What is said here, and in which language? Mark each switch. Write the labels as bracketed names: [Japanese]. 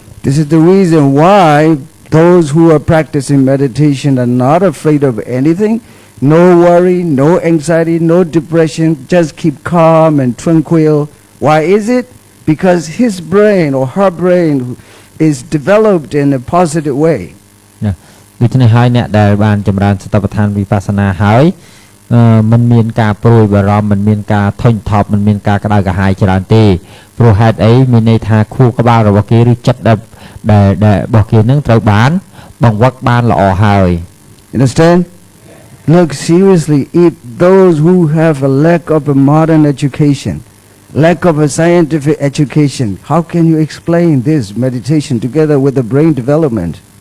[English] This is the reason why those who are practicing meditation are not afraid of anything. No worry, no anxiety, no depression. Just keep calm and tranquil. Why is it? Because his brain or her brain is developed in a positive way. [Khmer] ដូច្នេះហើយអ្នកដែលបានចម្រើនសតិប្បដ្ឋានវិបស្សនាហើយมันមានការព្រួយបារម្ភมันមានការធុញថប់มันមានការក្តៅក្រហាយច្រើនទេព្រោះហេតុអីមានន័យថាខួរក្បាលរបស់គេឬចិត្តដែលរបស់គេនឹងត្រូវបានបង្វឹកបានល្អហើយ [English] Understand? Look, seriously, if those who have a lack of a modern education, lack of a scientific education, how can you explain this meditation together with the brain development?